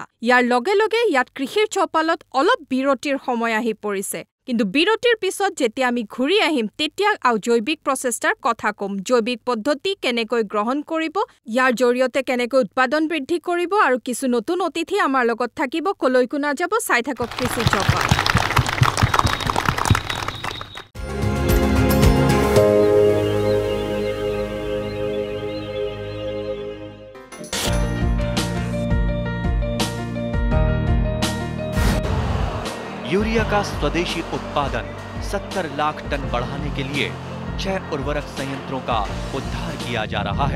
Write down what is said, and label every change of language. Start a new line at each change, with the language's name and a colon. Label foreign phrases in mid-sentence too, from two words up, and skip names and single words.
Assamese: ইয়াৰ লগে লগে ইয়াত কৃষিৰ চৌপালত অলপ বিৰতিৰ সময় আহি পৰিছে, কিন্তু বিৰতিৰ পিছত যেতিয়া আমি ঘূৰি আহিম তেতিয়া জৈৱিক প্ৰচেষ্টাৰ কথা ক'ম। জৈৱিক পদ্ধতি কেনেকৈ গ্ৰহণ কৰিব, ইয়াৰ জৰিয়তে কেনেকৈ উৎপাদন বৃদ্ধি কৰিব আৰু কিছু নতুন অতিথি আমাৰ লগত থাকিব। কলৈকো নাযাব, চাই থাকক কৃষি চৌপাল।
Hindi: यूरिया का स्वदेशी उत्पादन 70 लाख टन बढ़ाने के लिए 6 उर्वरक संयंत्रों का उद्धार किया जा रहा है।